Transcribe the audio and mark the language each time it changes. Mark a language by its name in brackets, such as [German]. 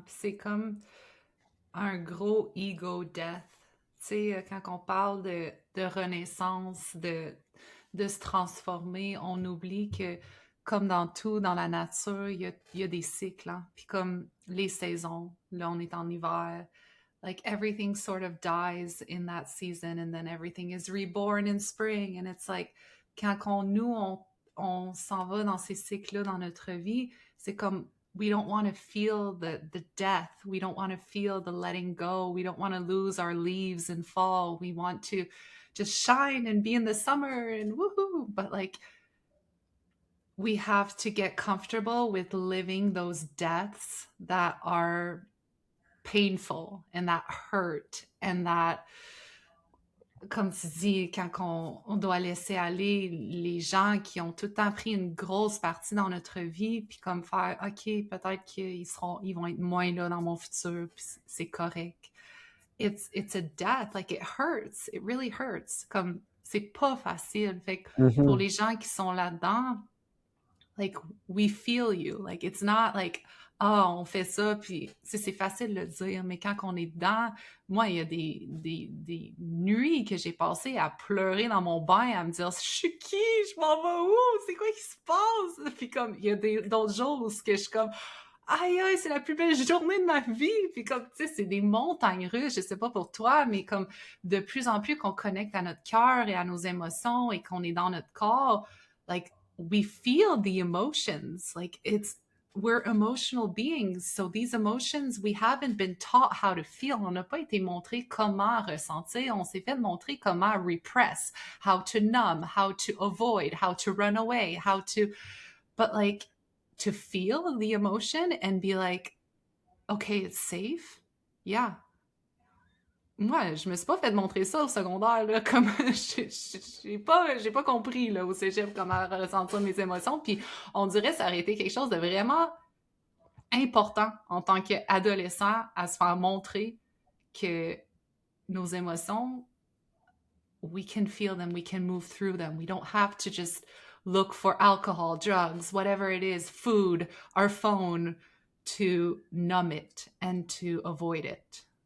[French] Puis c'est comme un gros ego death. Tu sais, quand on parle de renaissance, de se transformer, on oublie que, comme dans tout, dans la nature, il y a des cycles. Hein? Puis comme les saisons, là, on est en hiver. [English] Like everything sort of dies in that season and then everything is reborn in spring. And it's like, [French] quand on s'en va dans ces cycles-là dans notre vie, c'est comme [English] we don't want to feel the death. We don't want to feel the letting go. We don't want to lose our leaves in fall. We want to just shine and be in the summer and woohoo. But like, we have to get comfortable with living those deaths that are painful and that [French] hurt and that, comme tu dis, quand on doit laisser aller les gens qui ont tout le temps pris une grosse partie dans notre vie, puis comme faire, OK, peut-être qu'ils vont être moins là dans mon futur, puis c'est correct. [English] It's a death, like it hurts, it really hurts. [French] Comme, c'est pas facile. Fait que pour les gens qui sont là-dedans, [English] like, we feel you. Like, it's not like, [French] on fait ça, puis c'est facile de le dire, mais quand on est dedans, moi, il y a des nuits que j'ai passées à pleurer dans mon bain, à me dire, je suis qui? Je m'en vais où? C'est quoi qui se passe? Puis comme, il y a d'autres jours où que je suis comme, aïe, c'est la plus belle journée de ma vie. Puis comme, tu sais, c'est des montagnes russes, je sais pas pour toi, mais comme de plus en plus qu'on connecte à notre cœur et à nos émotions et qu'on est dans notre corps, [English] like, we feel the emotions. Like, we're emotional beings. So these emotions, we haven't been taught how to feel. [French] On n'a pas été montré comment ressentir. On s'est fait montrer comment [English] repress, how to numb, how to avoid, how to run away, but like, to feel the emotion and be like, okay, it's safe. Yeah. [French] Moi, je me suis pas fait montrer ça au secondaire, là, comme j'ai pas compris là, au cégep comment ressentir mes émotions, puis on dirait que ça aurait été quelque chose de vraiment important en tant qu'adolescent à se faire montrer que nos émotions, [English] we can feel them, we can move through them, we don't have to just look for alcohol, drugs, whatever it is, food, our phone, to numb it and to avoid it.